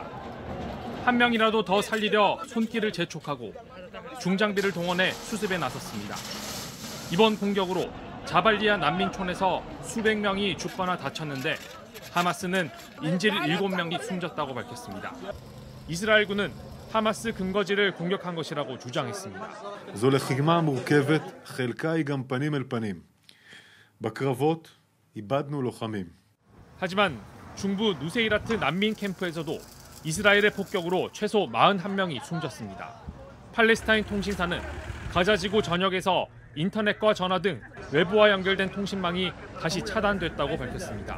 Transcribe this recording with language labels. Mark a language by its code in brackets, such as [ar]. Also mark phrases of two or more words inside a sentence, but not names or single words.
[ko] 한 명이라도 더 살리려 손길을 재촉하고 중장비를 동원해 수습에 나섰습니다. 이번 공격으로 자발리아 난민촌에서 수백 명이 죽거나 다쳤는데 하마스는 인질 7명이 숨졌다고 밝혔습니다. 이스라엘군은 하마스 근거지를 공격한 것이라고 주장했습니다. [he] זו לחימה מורכבת, חלקה היא גם פנים אל פנים. בקרבות איבדנו לוחמים. [ko] 하지만 중부 누세이라트 난민 캠프에서도 이스라엘의 폭격으로 최소 41명이 숨졌습니다. 팔레스타인 통신사는 가자 지구 전역에서 인터넷과 전화 등 외부와 연결된 통신망이 다시 차단됐다고 밝혔습니다.